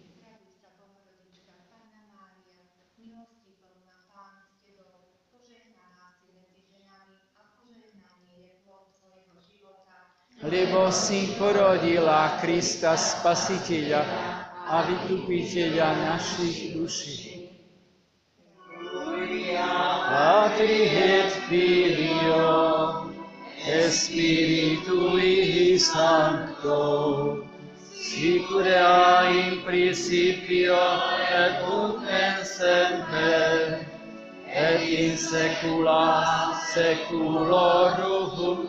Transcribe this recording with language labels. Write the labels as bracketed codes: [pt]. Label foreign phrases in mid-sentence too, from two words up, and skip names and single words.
[sk] Lebo si porodila Krista Spasiteľa a vykupiteľa našich duší. [la] Patri et Filio, Spiritui Sancto, sicura in principio et nunc et semper, et in saecula saeculorum.